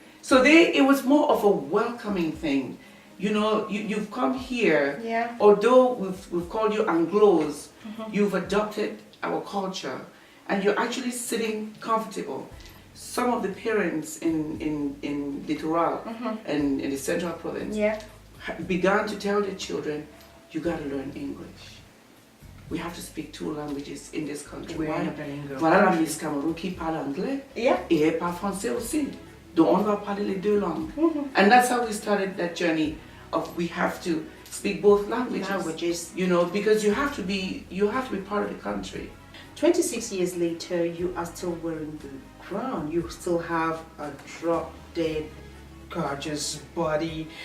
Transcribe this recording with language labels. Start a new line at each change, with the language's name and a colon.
English: So it was more of a welcoming thing. You know, you've come here, although we've called you Anglos, you've adopted our culture, and you're actually sitting comfortable. Some of the parents in Littoral and in the Central Province began to tell their children, you got to learn English. We have to speak 2 languages in this country.
French: Voilà la Miss Cameroun qui parle anglais et elle parle français aussi. Donc on va parler les 2 langues.
English: And that's how we started that journey of we have to speak both languages. You know, because you have to be part of the country. 26 years later, you are still wearing the crown. You still have a drop-dead gorgeous body.